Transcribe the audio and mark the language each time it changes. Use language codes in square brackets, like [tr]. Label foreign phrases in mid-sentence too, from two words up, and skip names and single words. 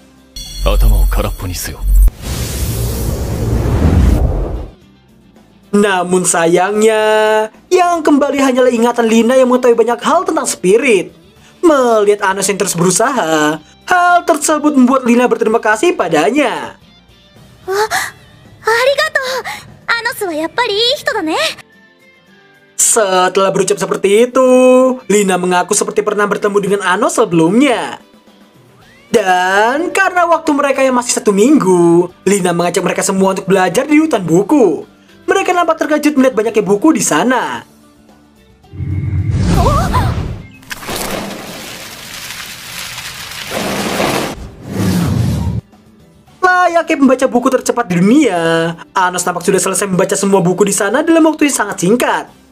[id] Namun sayangnya, yang kembali hanyalah ingatan Lina yang mengetahui banyak hal tentang spirit. Melihat Anos yang terus berusaha, hal tersebut membuat Lina berterima kasih padanya. [ja] ありがとう！アノスはやっぱりいい人だね. [id] Setelah berucap seperti itu, Lina mengaku seperti pernah bertemu dengan Anos sebelumnya. Dan karena waktu mereka yang masih 1 minggu, Lina mengajak mereka semua untuk belajar di hutan buku. Mereka nampak terkejut melihat banyaknya buku di sana. Layaknya pembaca buku tercepat di dunia, Anos tampak sudah selesai membaca semua buku di sana dalam waktu yang sangat singkat.